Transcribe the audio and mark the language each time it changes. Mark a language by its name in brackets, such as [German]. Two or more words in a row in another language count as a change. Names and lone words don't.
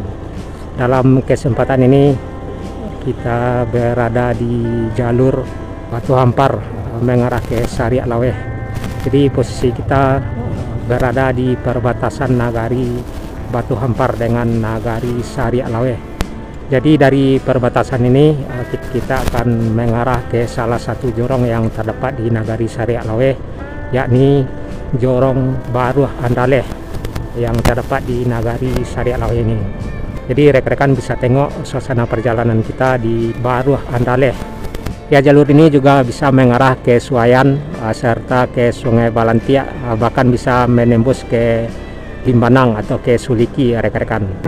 [Indonesian] Dalam kesempatan ini kita berada di jalur Batu Hampar mengarah ke Sariak Laweh. Jadi posisi kita berada di perbatasan Nagari Batu Hampar dengan Nagari Sariak Laweh. Jadi dari perbatasan ini kita akan mengarah ke salah satu jorong yang terdapat di Nagari Sariak Laweh, yakni Jorong Baru Andaleh yang terdapat di Nagari Sariak Laweh ini. Jadi rekan-rekan bisa tengok suasana perjalanan kita di Baru Andaleh. Ya, jalur ini juga bisa mengarah ke Suayan serta ke Sungai Balantia, bahkan bisa menembus ke Limbanang atau ke Suliki rekan-rekan.